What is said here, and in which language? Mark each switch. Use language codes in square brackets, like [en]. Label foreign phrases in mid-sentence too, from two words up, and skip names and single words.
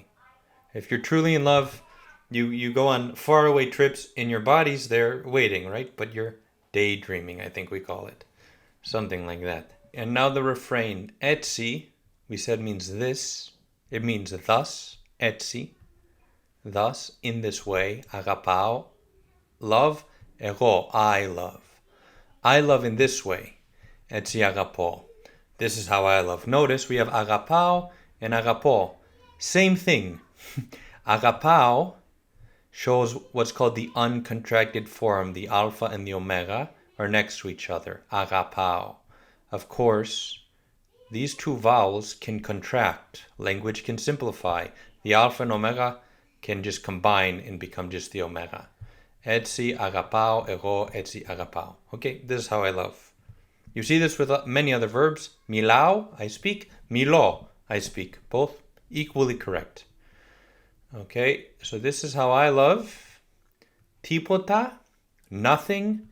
[en] If you're truly in love, you go on faraway trips and your body's there waiting, right? But you're daydreaming, I think we call it. Something like that. And now the refrain. Έτσι, we said means this. It means thus. Έτσι. Thus, in this way. [el] Αγαπάω. [en] Love. Εγώ, I love. I love in this way. [el] Έτσι αγαπώ. [en] This is how I love. Notice we have αγαπάω and αγαπώ. Same thing. Αγαπάω shows what's called the uncontracted form. The alpha and the omega are next to each other. [el] Αγαπάω. [en] Of course, these two vowels can contract. Language can simplify. The alpha and omega can just combine and become just the omega. [el] Έτσι αγαπάω, εγώ έτσι αγαπάω. [en] Okay, this is how I love. You see this with many other verbs. Milao, I speak. Milo, I speak. Both equally correct. Okay, so this is how I love. Tipota, nothing.